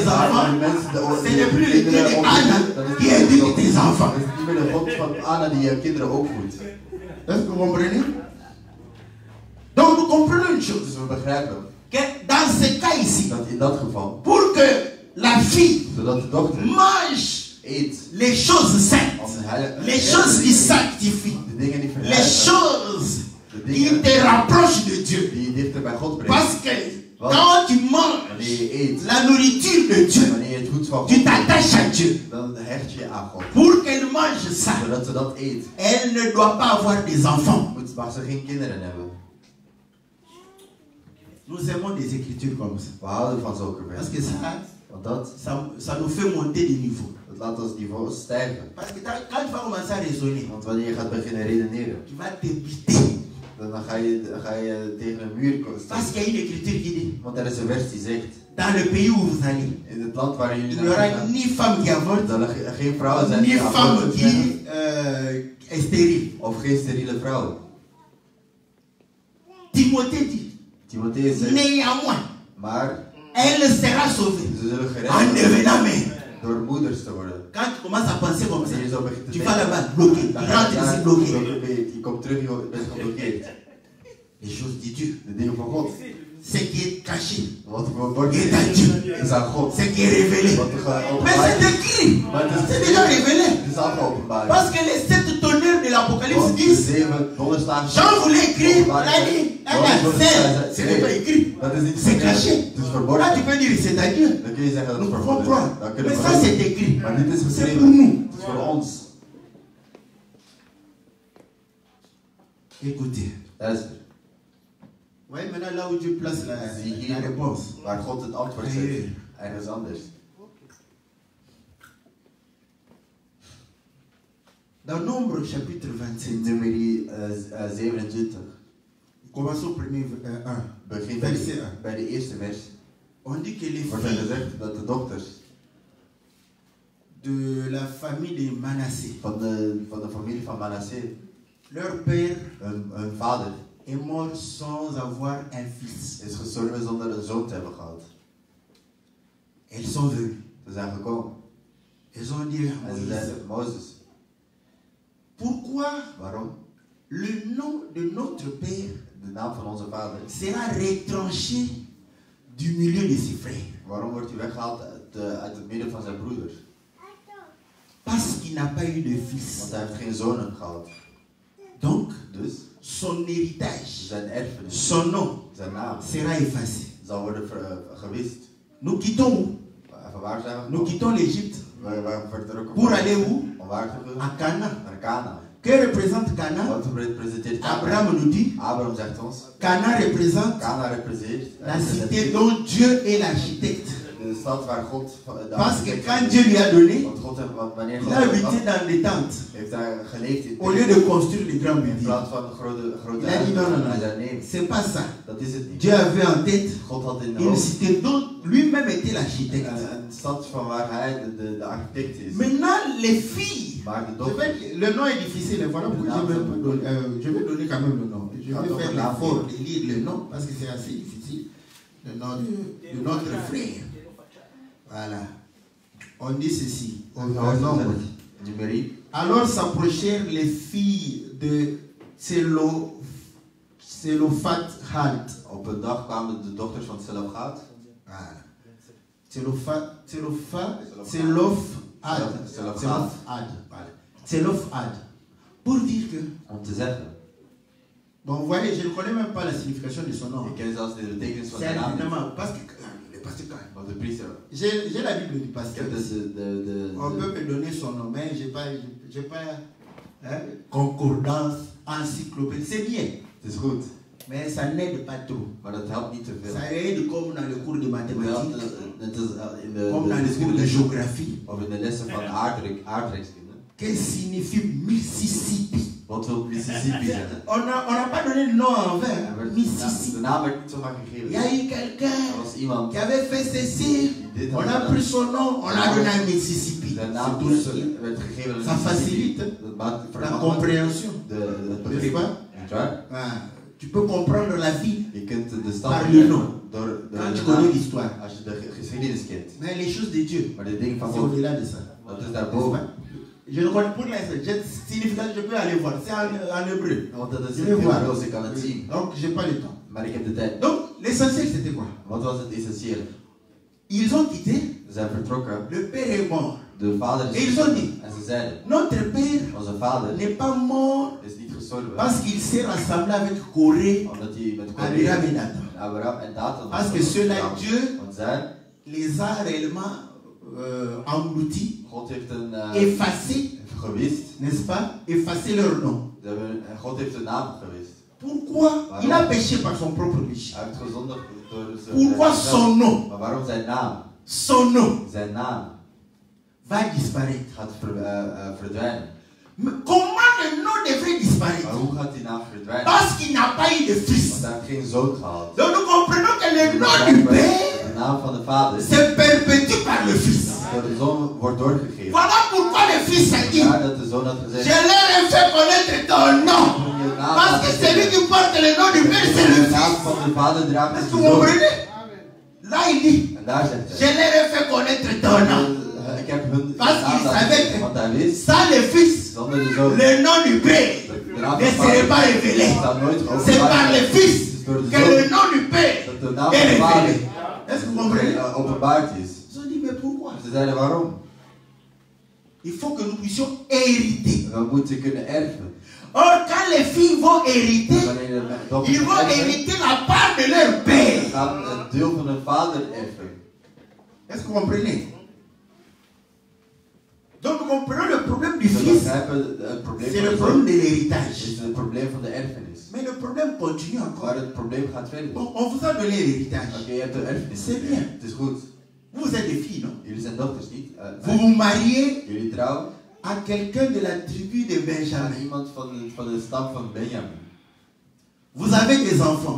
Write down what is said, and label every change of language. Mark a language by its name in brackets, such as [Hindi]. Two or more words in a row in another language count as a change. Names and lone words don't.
[Dutch] Maar [French] enfants, [Dutch] de mensen, [French] ce n'est plus le Dieu de Anna qui éduque tes enfants. [Dutch] Het is niet meer de God van Anna die je kinderen opvoedt. [French] Est-ce que vous comprenez? Donc nous comprenons une chose. [Dutch] Dus we begrijpen [French] Que dans ce cas ici, [Dutch] dat in dat geval, [French] pour que la fille [Dutch] zodat de dochter [French] mange [Dutch] eet [French] les choses saintes, [Dutch] als een heilige, [French] les choses qui sanctifient, [Dutch] de dingen die [French] les [Dutch] verheiligen, [French] choses [Dutch] de [French] qui [Dutch] dingen [French] te rapprochent de Dieu. [Dutch] die je dichter bij God brengt. [French] Parce que quand tu manges [Dutch] Wanneer je eet, [French] la nourriture de Dieu, [Dutch] wanneer je het voedsel van [French] tu [Dutch] God [French] t'attaches à Dieu. [Dutch] eet, dan hecht je je aan God. [French] Pour qu'elle mange ça, [Dutch] Zodat ze dat eet, [French] elle ne doit pas avoir des enfants. [Dutch] mag ze geen kinderen hebben. [French] Nous aimons des écritures comme ça. [Dutch] We houden van zulke [French] Parce [Dutch] versen. [French] que [Dutch] Want [French] ça nous fait monter de niveau. [Dutch] dat laat ons niveau stijgen. [French] Parce que quand tu vas commencer à raisonner, [Dutch] Want wanneer je gaat beginnen redeneren, [French] tu vas te buter. [Dutch] dan ga je tegen een muur staan. [French] Parce qu'il y a une écriture qui dit, [Dutch] Want er is een vers die zegt, [French] dans le pays où vous allez, [Dutch] in het land waar jullie [French] il n'y aura ni femme qui avorte, [Dutch] zal er geen vrouwen zijn [French] ni [Dutch] die [French] femme [Dutch] abortus [French] qui [Dutch] hebben, [French] est stérile. [Dutch] of geen steriele vrouwen. [French] Timothée dit, [Dutch] Timotheus zegt, [French] néanmoins, [Dutch] maar [French] elle sera sauvée [Dutch] ze zullen [French] en [Dutch] gered worden [French] devenant mère. [Dutch] door moeders te worden. [French] Quand tu commences à penser comme ça, [Dutch] Wanneer je zo begint te [French] tu vas [Dutch] denken, [French] là-bas bloqué, tu [Dutch] dan [French] rentres [Dutch] ga [French] ici [Dutch] je [French] bloqué. [Dutch] geblokkeerd. Je komt terug, je bent geblokkeerd. [French] Les choses de Dieu, [Dutch] De dingen van God. [French] ce qui est caché, [Dutch] Wat wordt [French] est à Dieu, [Dutch] is aan God. [French] ce qui est révélé. [Dutch] Wat er [French] Mais [Dutch] geopenbaard [French] c'est [Dutch] is. [French] écrit, [Dutch] Maar het [French] c'est [Dutch] is, [French] déjà révélé. [Dutch] het is al geopenbaard. [French] Parce que les 7 tonnerres de l'Apocalypse [Dutch] Want de [French] disent, [Dutch] 7 donderslagen. [French] Jean voulait écrire, on a dit, ce n'est pas écrit, [Dutch] Dat is niet [French] c'est caché. [Dutch] Het is [French] Là [Dutch] verborgen. [French] tu peux dire c'est à Dieu. [Dutch] Dan kun je zeggen dat [French] Nous [Dutch] het [French] pouvons [Dutch] verborgen [French] croire. [Dutch] is. Dan kunnen [French] Mais [Dutch] we [French] ça [Dutch] geloven. [French] c'est écrit. [Dutch] Maar dit is [French] C'est pour [Dutch] geschreven. [French] nous. [Dutch] Het is voor ons. [French] Écoutez. [Dutch] Luister. [French] Vous voyez maintenant là où Dieu place la réponse. [Dutch] Waar God het antwoord zet. Ergens anders. [French] Dans Nombre chapitre [Dutch] In 27, nummer 27. [French] commençons au premier 1. [Dutch] Begin [French] Verset 1. [Dutch] bij de eerste vers. [French] On dit que les [Dutch] Wordt er [French] filles [Dutch] gezegd dat de dochters [French] de la famille de Manassé, [Dutch] van de familie van Manasseh, [French] leur père [Dutch] hun vader, [French] est mort sans avoir un fils. [Dutch] is gestorven zonder een zoon te hebben gehad. [French] Elles sont venues. [Dutch] Ze zijn gekomen. [French] Elles ont dit à [Dutch] En ze [French] Moïse, [Dutch] zeiden, Mozes, [French] pourquoi [Dutch] waarom? [French] le nom de notre père [Dutch] De naam van onze vader. [French] sera retranché du milieu de ses frères? [Dutch] Waarom wordt hij weggehaald uit het midden van zijn broeders? [French] Parce qu'il n'a pas eu de [Dutch] Want [French] fils. [Dutch] hij heeft geen zonen gehad. [French] Donc, [Dutch] Dus [French] son héritage, [Dutch] zijn erfenis, [French] son nom [Dutch] zijn naam, [French] sera effacé. [Dutch] zal worden gewist. [French] Nous quittons où? [Dutch] Van waar zijn we [French] Nous [Dutch] gekomen? [French] quittons l'Égypte [Dutch] Waar vertrokken [French] pour [Dutch] we? [French] aller où? [Dutch] Om waar te gaan? [French] À Canaan. [Dutch] Naar Canaan. [French] Que représente Canaan? [Dutch] Wat representeert Canaan? [French] Abraham nous dit, [Dutch] Abraham zegt ons, [French] Canaan représente [Dutch] Canaan representeert [French] la cité dont Dieu est l'architecte. [Dutch] de stad waar God de [French] Parce que [Dutch] architect [French] quand [Dutch] is. [French] Dieu lui a donné, [Dutch] Want God heeft, wanneer [French] il [Dutch] God [French] a habité dans des tentes [Dutch] heeft daar geleefd in [French] au lieu de construire des grands [Dutch] in [French] buildings. [Dutch] plaats van grote [French] Il a dit non, non, non. [Dutch] Hij zei nee, [French] C'est pas ça. [Dutch] dat is het niet. [French] Dieu avait en tête [Dutch] God had in de [French] une [Dutch] hoofd [French] cité dont lui-même était l'architecte. [Dutch] een stad van waar hij de architect is. [French] Maintenant, les filles, [Dutch] Maar de dochter, [French] le nom est difficile, voilà pourquoi je vais donner quand même le nom. Je vais faire l'effort de lire le nom parce que c'est assez difficile. Le nom de notre frère. Voilà. On dit ceci. Au nombre. [Dutch] numeriek. [French] Alors s'approchèrent les filles de Tselophat-Had. [Dutch] Op een dag kwamen de dochters van Selofhad. [French] Voilà. Tselophat. Pour dire que, [Dutch] Om te zeggen, [French] bon, vous voyez, je ne connais même pas la signification de son nom. [Dutch] ik ken zelfs de betekenis van [French] C'est [Dutch] zijn naam niet. [French] évidemment parce que le pasteur, [Dutch] Van de priester. [French] j'ai la Bible du [Dutch] Ik [French] pasteur. [Dutch] heb dus [French] On peut me donner son nom, mais j'ai pas hein, concordance, encyclopédie. C'est bien, [Dutch] Het is goed, [French] mais ça n'aide pas trop. [Dutch] maar dat helpt niet te veel. [French] Ça aide comme dans le cours de [Dutch] Het helpt [French] mathématiques, [Dutch] net als in de [French] comme dans le cours de géographie. [Dutch] of in de lessen van aardrijkskunde. [French] Qu'est-ce que signifie Mississippi? [Dutch] Wat wil Mississippi zeggen? [French] On n'a pas donné le nom en vain. [Dutch] Er werd- Mississippi. De naam werd niet zomaar [French] Il [Dutch] gegeven. [French] y a eu [Dutch] Er [French] quelqu'un [Dutch] was iemand [French] qui avait fait ceci. [Dutch] die dit [French] On [Dutch] had [French] a [Dutch] gedaan. [French] pris son nom, on l'a donné à Mississippi. [Dutch] Zijn naam [French] C'est tout cela. [Dutch] werd gegeven aan [French] Ça [Dutch] Mississippi. [French] facilite [Dutch] Dat maakt [French] la [Dutch] vermaakt [French] compréhension. [Dutch] het [French] N'est-ce [Dutch] begrip. [French] pas? [Dutch] Niet waar? [French] Ah, tu peux comprendre la vie [Dutch] Je kunt de stad [French] par le nom. [Dutch] door [French] quand tu [Dutch] de [French] connais [Dutch] naam, [French] l'histoire. [Dutch] als je de geschiedenis kent. [French] Mais les choses de Dieu, [Dutch] Maar de dingen van [French] c'est [Dutch] God, [French] au-delà de ça. [Dutch] dat is [French] N'est-ce [Dutch] daarboven. [French] pas? Je ne connais pour l'instant. Signification, je peux aller voir. C'est en hébreu. [Dutch] Want dat is [French] Je [Dutch] in [French] vais voir. [Dutch] Hebreeuws, ik kan het zien. [French] Donc, j'ai pas le temps. [Dutch] Maar ik heb de tijd. [French] Donc, l'essentiel, c'était quoi? [Dutch] Wat was het essentiële? [French] Ils ont quitté. [Dutch] Ze zijn vertrokken. [French] Le père est mort. [Dutch] De vader [French] Et [Dutch] is [French] ils ont dit, [Dutch] en ze zeiden, [French] notre père [Dutch] onze vader [French] n'est pas mort [Dutch] is niet gestorven. [French] parce qu'il s'est rassemblé avec Corée, [Dutch] Omdat hij met [French] Abraham et [Dutch] Corée, [French] Nathan. [Dutch] Abraham en Dathan [French] Parce [Dutch] was [French] que ceux-là, [Dutch] gegaan. [French] Dieu [Dutch] Want zij, [French] les a réellement engloutis, [Dutch] God heeft [French] effacés, [Dutch] gewist. [French] n'est-ce pas? Effacés leur nom. [Dutch] En God heeft de naam gewist. [French] Pourquoi? Il a péché par son propre péché. [Dutch] Hij heeft gezondigd door zijn [French] Pourquoi son nom? [Dutch] Maar waarom zijn naam? [French] Son nom [Dutch] Zijn naam [French] va disparaître. [Dutch] gaat verdwijnen. [French] Mais comment le nom devrait disparaître? [Dutch] Maar hoe gaat die naam verdwijnen? [French] Parce qu'il n'a pas eu de fils. [Dutch] Want hij heeft geen zoon gehad. [French] Donc nous comprenons que le nom du Père [Dutch] De naam van de vader [French] se perpétue par le Fils. [Dutch] door de zoon wordt doorgegeven. [French] Voilà pourquoi le Fils a dit, [Dutch] Ja, dat de zoon had gezegd. [French] je leur ai fait connaître ton nom. Parce que celui qui porte le nom du Père, c'est le [Dutch] De naam [French] Fils. [Dutch] van de vader draagt [French] Est-ce [Dutch] de [French] que vous [Dutch] zoon. [French] comprenez? Là il dit, [Dutch] En daar zegt [French] je [Dutch] hij. [French] leur ai fait connaître ton nom. [Dutch] Ik heb hun [French] Parce [Dutch] naam [French] qu'il [Dutch] laten [French] savait [Dutch] zien, [French] que [Dutch] want hij wist, [French] sans le Fils, [Dutch] zonder de zoon, [French] le nom du Père [Dutch] de naam [French] ne [Dutch] van de [French] serait pas [Dutch] vader [French] révélé. [Dutch] zou nooit [French] C'est par le [Dutch] geopenbaard [French] Fils [Dutch] Het is door de [French] que le [Dutch] zoon [French] nom du Père [Dutch] dat de naam [French] est [Dutch] van de vader [French] révélé. Est-ce que vous comprenez? [Dutch] openbaard is. [French] Ils ont dit, mais pourquoi? [Dutch] Ze zeiden waarom? [French] Il faut que nous puissions hériter. [Dutch] We moeten kunnen erven. [French] Or, quand les filles vont hériter, [Dutch] Wanneer de dochters [French] ils vont [Dutch] erven, [French] hériter la part de leur père. [Dutch] gaan een deel van hun vader erven. [French] Est-ce que vous comprenez? Donc nous comprenons le problème du [Dutch] We [French] fils, [Dutch] begrijpen het probleem [French] c'est [Dutch] van [French] le [Dutch] de [French] problème [Dutch] zoon. [French] de l'héritage. [Dutch] Het is het probleem van de erfenis. [French] Mais le problème continue encore. [Dutch] Maar het probleem gaat verder. [French] Bon, on vous a donné l'héritage. [Dutch] Oké, je hebt de erfenis. [French] C'est bien. [Dutch] Het is goed. [French] Vous êtes des filles, non? [Dutch] Jullie zijn dochters niet. [French] Vous vous mariez [Dutch] Jullie trouwen [French] à quelqu'un de la tribu de [Dutch] aan [French] Benjamin. [Dutch] iemand van de stam van Benjamin. [French] Vous avez des enfants.